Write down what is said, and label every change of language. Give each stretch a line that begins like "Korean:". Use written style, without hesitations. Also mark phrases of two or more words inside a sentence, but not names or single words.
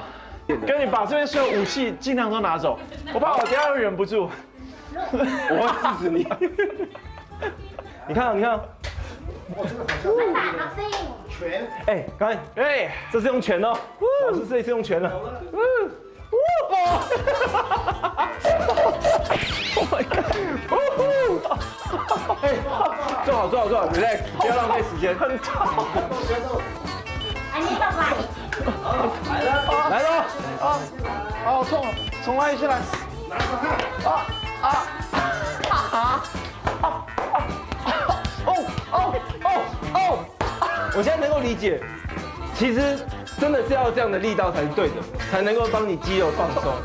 Chinese: 跟你把这边所有武器尽量都拿走，我怕我等下会忍不住。我会刺死你。你看，我这个好像拳。哎，刚才哎，这是用拳哦，老师这一次用拳了。
English: Oh my god！
Chinese: 哎，坐好，relax， 不要浪费时间。很痛。
Thai: อันนี้ต่อไป
Chinese: 来喽！好痛，重来一下来。我现在能够理解，其实真的是要这样的力道才是对的，才能够帮你肌肉放松。